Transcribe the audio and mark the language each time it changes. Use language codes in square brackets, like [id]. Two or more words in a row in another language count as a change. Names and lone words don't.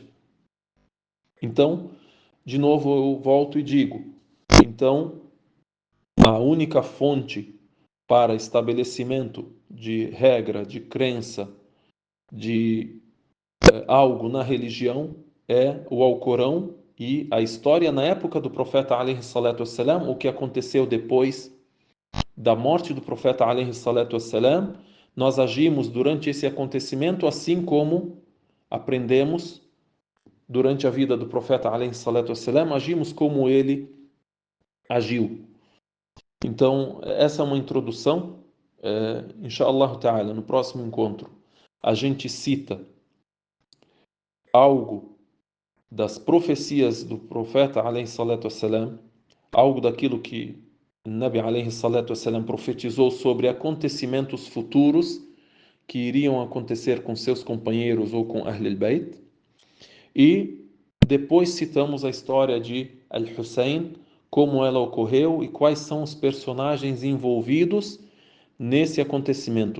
[pt] Então, de novo eu volto e digo, então a única fonte para estabelecimento de regra, de crença, de algo na religião é o Alcorão e a história na época do profeta [ar] عليه الصلاة والسلام, [pt] o que aconteceu depois da morte do profeta [ar] عليه الصلاة والسلام, [pt] nós agimos durante esse acontecimento assim como aprendemos durante a vida do profeta [ar] عليه الصلاة والسلام, [pt] agimos como ele agiu. Então, essa é uma introdução. [ar] إن شاء الله تعالى, [pt] no próximo encontro, a gente cita algo das profecias do profeta [ar] عليه الصلاة والسلام, [pt] algo daquilo que o [ar] نبي عليه الصلاة والسلام [pt] profetizou sobre acontecimentos futuros que iriam acontecer com seus companheiros ou com Ahlul Bayt. E depois citamos a história de Al-Hussein, como ela ocorreu e quais são os personagens envolvidos nesse acontecimento.